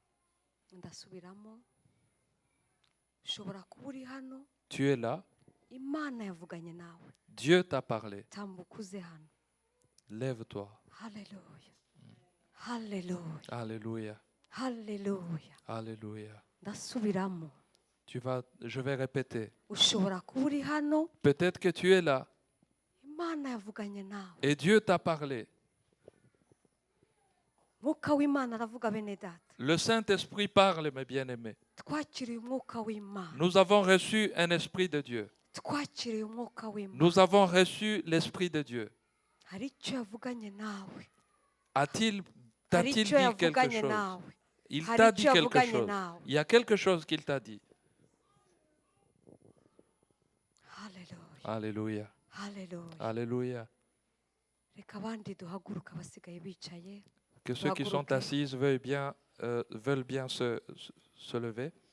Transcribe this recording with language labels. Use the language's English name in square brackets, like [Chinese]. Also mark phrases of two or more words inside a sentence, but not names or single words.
[French] Tu es là. Dieu t'a parlé. Lève-toi. Alléluia. Alléluia. Alléluia. [Kinyarwanda] Ndasubiramo. [French] Je vais répéter. [Kinyarwanda] Ushobora kuba uri hano. [French] Peut-être que tu es là. [Kinyarwanda] Imana yavuganye nawe. [French] Et Dieu t'a parlé. [Kinyarwanda] Mwuka w'Imana aravuga bene data. [French] Le Saint-Esprit parle, mes bien-aimés. [Kinyarwanda] Twakiriye umwuka w'Imana. [French] Nous avons reçu un esprit de Dieu. [Kinyarwanda] Twakiriye umwuka w'Imana. [French] Nous avons reçu l'esprit de Dieu. [Kinyarwanda] Hari icyo yavuganye nawe. [French] T'a-t-il dit quelque chose? Il t'a dit quelque chose. Il y a quelque chose qu'il t'a dit. Alléluia. Alléluia. Que ceux qui sont assis veulent bien se lever.